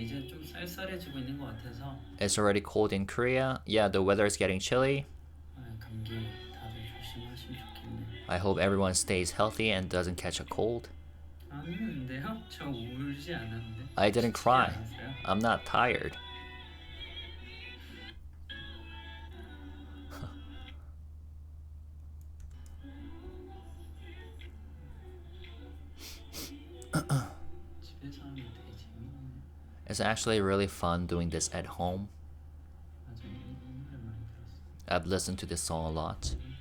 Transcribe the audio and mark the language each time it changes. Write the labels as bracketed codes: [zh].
[ko] 이제 좀 쌀쌀해지고 있는 것 같아서. [en] It's already cold in Korea. Yeah, the weather is getting chilly. [ko] 감기 다들 조심하시면 좋겠네. [en] I hope everyone stays healthy and doesn't catch a cold. [ko] 아니는데요? 저 울지 않았는데. [en] I didn't cry. [ko] 않았어요? [en] I'm not tired. [ko] 집에서 하면 되게 재밌네. [en] It's actually really fun doing this at home. [ko] 맞아, 오랜만에 들었어. [en] I've listened to this song a lot.